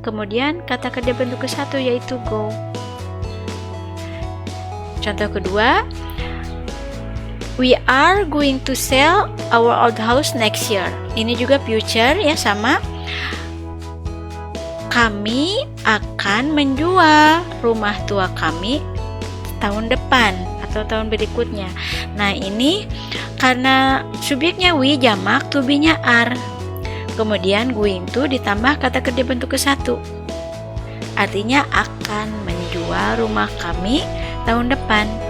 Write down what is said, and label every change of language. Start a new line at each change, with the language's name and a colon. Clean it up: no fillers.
Indonesian: Kemudian kata kerja bentuk ke-1 yaitu go. Contoh kedua,
English: we are going to sell our old house next year.
Indonesian: Ini juga future ya, sama. Kami akan menjual rumah tua kami tahun depan atau tahun berikutnya. Nah, ini karena subjeknya we, jamak, to be-nya are. Kemudian going to ditambah kata kerja bentuk ke-1. Artinya akan menjual rumah kami tahun depan.